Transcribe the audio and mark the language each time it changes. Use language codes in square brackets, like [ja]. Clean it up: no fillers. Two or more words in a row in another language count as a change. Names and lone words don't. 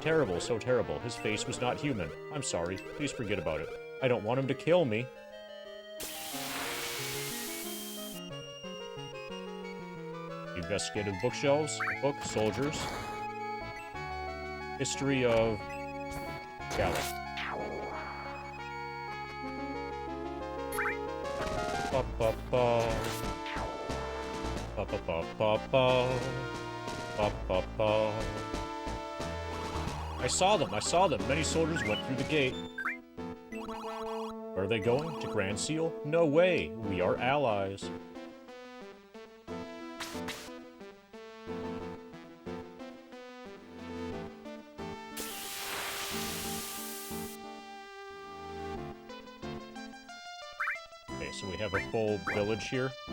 [en] Terrible, so terrible. His face was not human. I'm sorry. Please forget about it. I don't want him to kill me. Investigative bookshelves, book, soldiers. History of Gallum. Ba-ba-ba. Ba-ba-ba-ba-ba. Ba-ba-ba. I saw them. Many soldiers went through the gate. Where are they going? To Grand Seal? No way. We are allies. So we have a full village here.